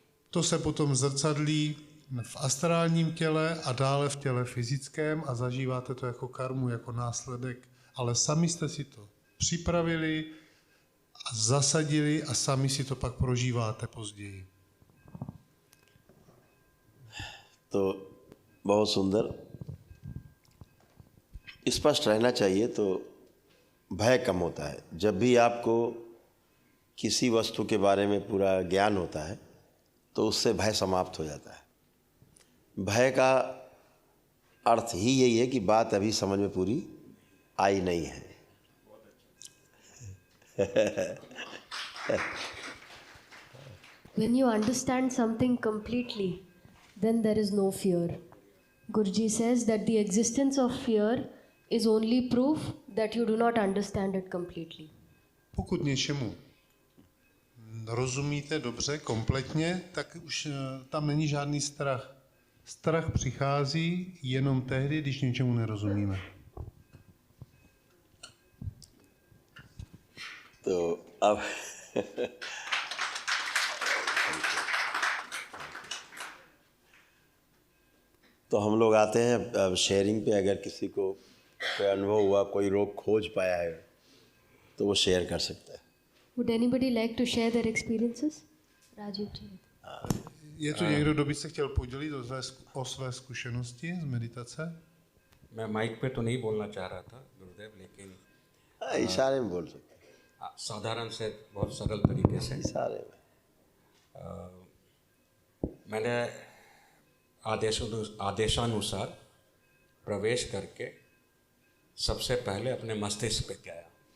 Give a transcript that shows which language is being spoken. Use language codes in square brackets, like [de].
[cs] To se potom zrcadlí v astrálním těle a dále v těle fyzickém a zažíváte to jako karmu, jako následek, ale sami jste si to připravili a zasadili a sami si to pak prožíváte později. [hi] तो बहुत सुंदर, स्पष्ट रहना चाहिए तो भय कम होता है। जब भी आपको किसी वस्तु के बारे में पूरा ज्ञान होता है तो उससे भय समाप्त हो जाता है। भय का अर्थ ही यही है कि बात अभी समझ में पूरी आई नहीं है। [en] When you understand something completely, then there is no fear. Guruji says that the existence of fear is only proof that you do not understand it completely. [cs] Pokud něčemu rozumíte dobře, kompletně, tak už tam není žádný strach. Strach přichází jenom tehdy, když něčemu nerozumíme. [hi] तो अब तो हम लोग आते हैं अब sharing पे। अगर किसी को कोई अनुभव हुआ, कोई रोग खोज पाया है तो वो शेयर कर सकता है। [en] Would anybody like to share their experiences? Rajiv ji. [cs] Je tu někdo, kdo by se chtěl podělit o své zkušenosti z meditace? [hi] मैं माइक पे तो नहीं बोलना चाह रहा था गुरुदेव, लेकिन इशारे में बोल सकते साधारण से बहुत सरल तरीके से हैं, इशारे में। मैंने आदेशानुसार प्रवेश करके सबसे पहले अपने मस्तिष्क पे गया।